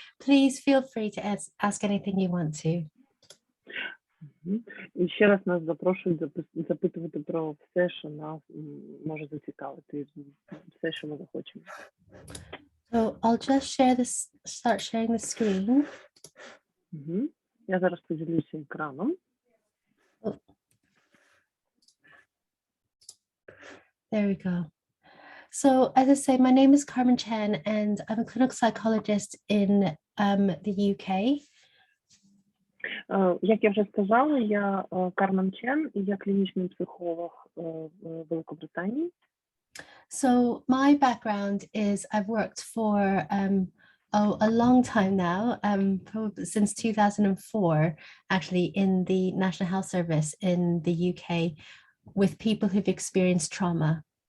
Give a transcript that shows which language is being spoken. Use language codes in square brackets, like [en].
[en] Please feel free to ask anything you want to. [uk] І ще раз нас запрошують запитувати про все, що нас може зацікавити, все, що ми захочемо. [en] So I'll just start sharing the screen. [uk] Я зараз поділюся екраном. [en] There we go. So as I say, my name is Carmen Chan and I'm a clinical psychologist in the UK. [uk] Як я вже сказала, я Кармен Чан і я клінічний психолог в Великобританії. [en] So my background is I've worked for a long time now, probably since 2004, actually in the National Health Service in the UK with people who've experienced trauma.